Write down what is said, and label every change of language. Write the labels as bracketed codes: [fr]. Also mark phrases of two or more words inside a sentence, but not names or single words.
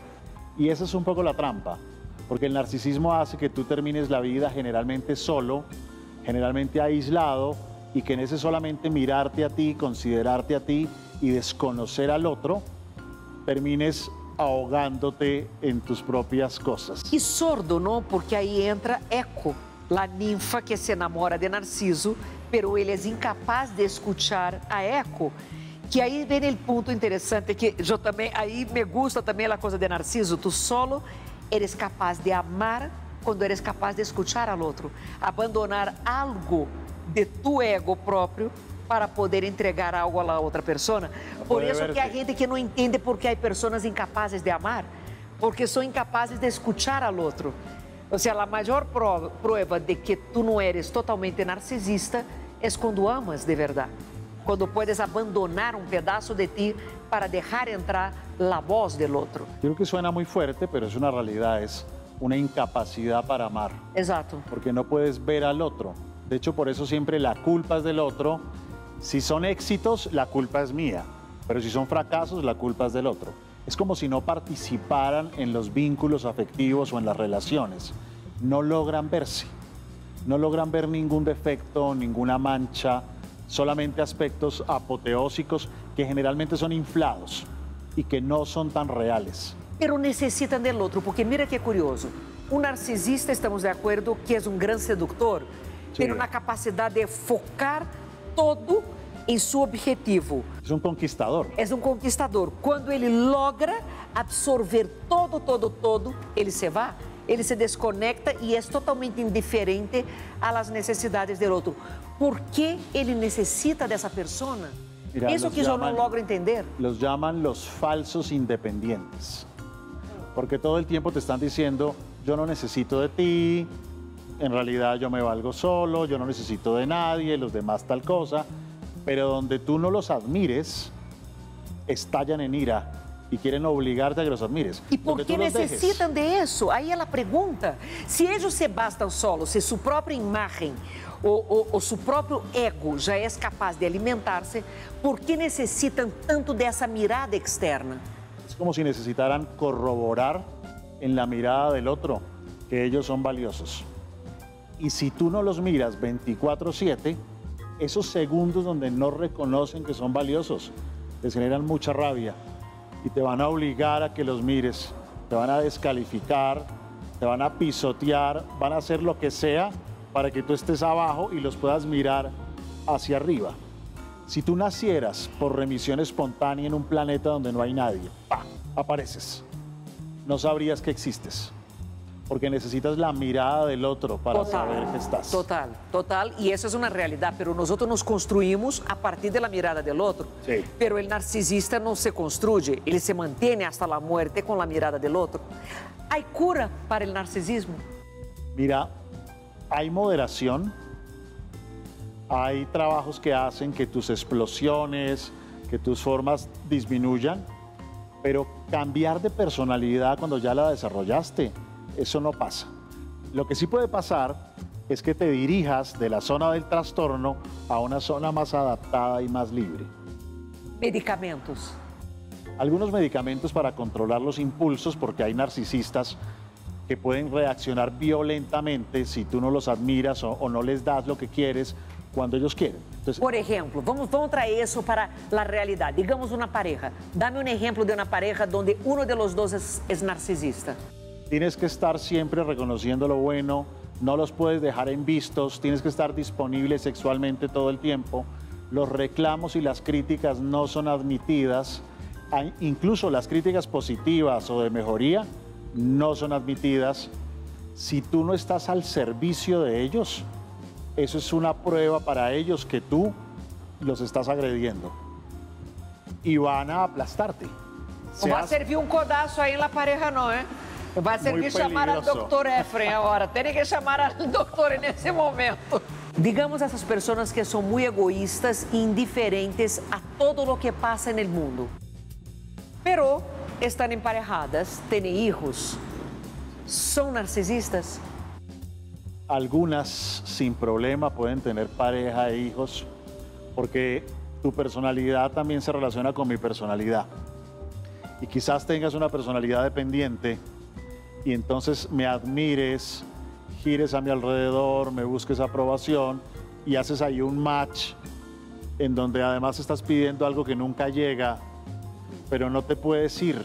[es] Y esa es un poco la trampa, porque el narcisismo hace que tú termines la vida generalmente solo, generalmente aislado, y que en ese solamente mirarte a ti, considerarte a ti y desconocer al otro, termines ahogándote en tus propias cosas. [pt] E sordo, não? Porque aí entra Eco, a ninfa que [es] se enamora de Narciso, pero [pt] ele é incapaz de [es] escuchar a Eco. [pt] Que aí vem o ponto interessante que eu também, aí [es] me gusta [pt] também a coisa de Narciso, [es] tu solo eres capaz de amar [pt] quando [es] eres capaz de escuchar al [pt] outro, abandonar algo de tu ego próprio [es] para poder entregar algo a la [pt] outra persona. Por [es] Puede [pt] isso que há [es] verte. [pt] gente que não entende porque há pessoas incapazes de amar, porque são incapazes de [es] escuchar al [pt] outro. Ou seja, a maior prova de que [es] tu não eres [pt] totalmente narcisista é quando amas de verdade. Quando puedes abandonar um pedaço de ti para deixar entrar a voz del outro. [es] Creo que suena muy fuerte, pero es una realidad, es una incapacidad para amar, [pt] Exato. [es] porque no puedes ver al otro. De hecho, por eso siempre la culpa es del otro. Si son éxitos, la culpa es mía, pero si son fracasos, la culpa es del otro. Es como si no participaran en los vínculos afectivos o en las relaciones. No logran verse, no logran ver ningún defecto, ninguna mancha, solamente aspectos apoteósicos que generalmente son inflados y que no son tan reales. Pero [pt] necessitam del outro, [es] porque mira que curioso. [pt] O narcisista, estamos de acordo, que é um grande sedutor, Sim. tem uma capacidade de focar todo em seu objetivo. [es] Es un conquistador. [pt] É um conquistador. Quando ele logra absorver todo, ele se vai, ele se desconecta e é totalmente indiferente às necessidades do outro. Por que ele necessita dessa pessoa? [es] Mira, [pt] Isso [es] los [pt] que eu não [es] llaman- logro entender. Los llaman los falsos independientes, porque todo el tiempo te están diciendo, yo no necesito de ti, en realidad yo me valgo solo, yo no necesito de nadie, los demás tal cosa, pero donde tú no los admires, estallan en ira y quieren obligarte a que los admires. [pt] E [es] Lo [pt] por [es] que [pt] que [es] tú los dejes. [pt] necessitam de isso? Aí ela pergunta, se eles se bastam solos, se sua própria imagem ou seu próprio ego já é capaz de alimentar-se, por que necessitam tanto dessa mirada externa? [es] Es como si necesitaran corroborar en la mirada del otro que ellos son valiosos. Y si tú no los miras 24/7, esos segundos donde no reconocen que son valiosos, les generan mucha rabia y te van a obligar a que los mires, te van a descalificar, te van a pisotear, van a hacer lo que sea para que tú estés abajo y los puedas mirar hacia arriba. Si tú nacieras por remisión espontánea en un planeta donde no hay nadie, ¡pah!, apareces. No sabrías que existes, porque necesitas la mirada del otro para saber que estás. Total. [pt] E essa é uma realidade, [es] pero nosotros nos construímos [pt] a partir da [es] mirada del outro. Sí. Pero el narcisista [pt] não [es] se construye, [pt] ele se mantém [es] hasta la muerte [pt] com a mirada del outro. [es] ¿Hay cura para el narcisismo? Mira, hay moderación, hay trabajos que hacen que tus explosiones, que tus formas disminuyan, pero cambiar de personalidad cuando ya la desarrollaste, eso no pasa. Lo que sí puede pasar es que te dirijas de la zona del trastorno a una zona más adaptada y más libre. Medicamentos. Algunos medicamentos para controlar los impulsos, porque hay narcisistas que pueden reaccionar violentamente si tú no los admiras o no les das lo que quieres cuando ellos quieren. Entonces, [pt] Por exemplo, vamos trazer isso para a realidade. Digamos uma pareja. Dame um exemplo de uma pareja onde um [es] de los dos [pt] é narcisista. [es] tienes que estar siempre reconociendo lo bueno, no los puedes dejar en vistos, tienes que estar disponible sexualmente todo el tiempo. Los reclamos y las críticas no son admitidas. Incluso las críticas positivas o de mejoría no son admitidas. Si tú no estás al servicio de ellos, eso es una prueba para ellos que tú los estás agrediendo. Y van a aplastarte. [pt] Não vai servir um codaço aí na pareja, não, hein? Vai servir chamar ao Dr. Efren agora. Tem que chamar ao doutor nesse momento. Digamos essas pessoas que são muito egoístas e indiferentes a todo o que passa no mundo. Pero estão emparejadas, têm hijos. [es] ¿Son narcisistas? Algunas sin problema pueden tener pareja e hijos porque tu personalidad también se relaciona con mi personalidad. Y quizás tengas una personalidad dependiente y entonces me admires, gires a mi alrededor, me busques aprobación y haces ahí un match en donde además estás pidiendo algo que nunca llega, pero no te puedes ir.